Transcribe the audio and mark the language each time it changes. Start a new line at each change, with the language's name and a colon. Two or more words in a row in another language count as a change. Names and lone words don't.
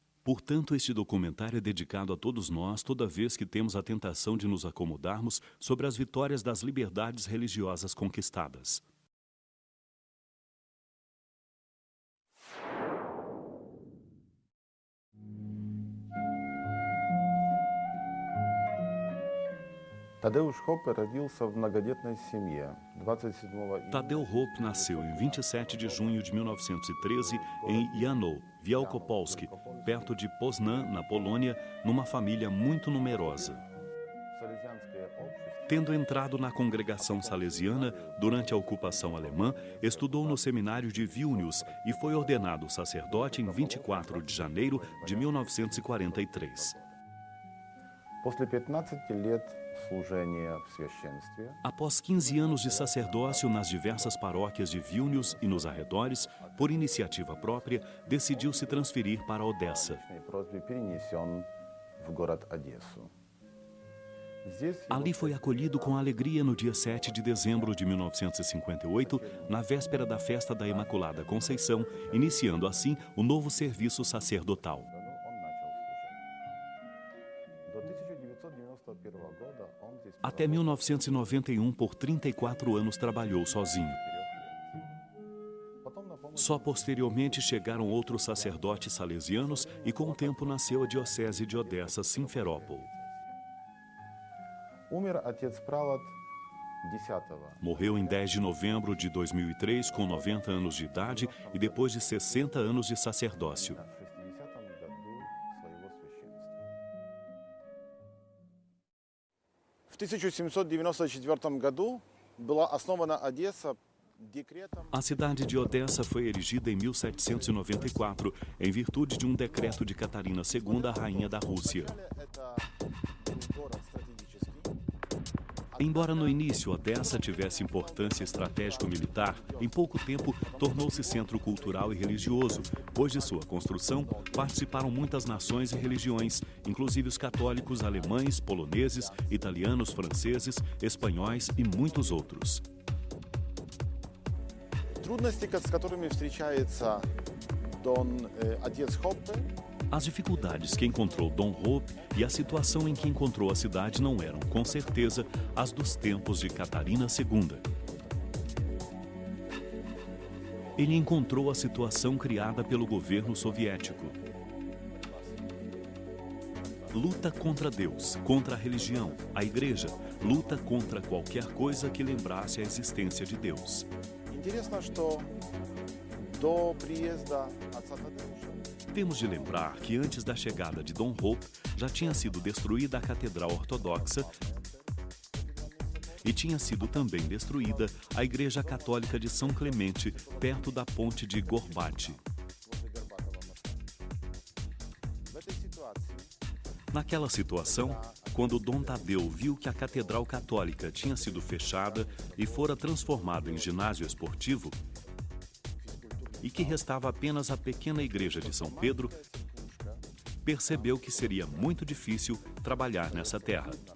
Portuguese: Portanto, este documentário é dedicado a todos nós toda vez que temos a tentação de nos acomodarmos sobre as vitórias das liberdades religiosas conquistadas.
Russian: Tadeusz Hope родился в многодетной семье 27 июня.
Portuguese: Tadeu Hope nasceu em 27 de junho de 1913 em Janow, Wielkopolski, perto de Poznan, na Polônia, numa família muito numerosa. Tendo entrado na congregação salesiana durante a ocupação alemã, estudou no seminário de Vilnius e foi ordenado sacerdote em 24 de janeiro de 1943.
Russian: После 15 лет служения в священстве,
Portuguese: Após 15 anos de sacerdócio nas diversas paróquias de Vilnius e nos arredores, por iniciativa própria, decidiu se transferir para Odessa.
Russian: по просьбе перенесен в город Одессу. Здесь
Portuguese: Ali foi acolhido com alegria no dia 7 de dezembro de 1958, na véspera da festa da Imaculada Conceição, iniciando assim o novo serviço sacerdotal.
Russian: он начал служить. До 1991 года он здесь
Portuguese: Até 1991, por 34 anos, trabalhou sozinho.
Russian: потом на помощь
Portuguese: Só posteriormente chegaram outros sacerdotes salesianos e com o tempo nasceu a diocese de Odessa-Simferópol.
Russian: умер отец Правод 10
Portuguese: Morreu em 10 de novembro de 2003, com 90 anos de idade e depois de 60 anos de sacerdócio.
Russian: в 60-м году своего священства. В 1794 году была основана Одесса декретом.
Portuguese: A cidade de Odessa foi erigida em 1794, em virtude de um decreto de Catarina II, a rainha da Rússia.
Russian: Это город стратегический.
Portuguese: Embora no início Odessa tivesse importância estratégico-militar, em pouco tempo tornou-se centro cultural e religioso, pois de sua construção participaram muitas nações e religiões, inclusive os católicos alemães, poloneses, italianos, franceses, espanhóis e muitos outros.
Russian: Трудности, с которыми встречается отец Хоппе,
Portuguese: As dificuldades que encontrou Dom Hope e a situação em que encontrou a cidade não eram, com certeza, as dos tempos de Catarina II. Ele encontrou a situação criada pelo governo soviético. Luta contra Deus, contra a religião, a igreja, luta contra qualquer coisa que lembrasse a existência de Deus.
Russian: Интересно, что до приезда отца Тадеуша
Portuguese: Temos de lembrar que antes da chegada de Dom Hope já tinha sido destruída a Catedral Ortodoxa e tinha sido também destruída a Igreja Católica de São Clemente, perto da ponte de Gorbati.
Russian: возле Горбатова моста. В этой ситуации
Portuguese: Naquela situação, quando Dom Tadeu viu que a Catedral Católica tinha sido fechada e fora transformada em ginásio esportivo, e que restava apenas a pequena igreja de São Pedro, percebeu que seria muito difícil trabalhar nessa terra.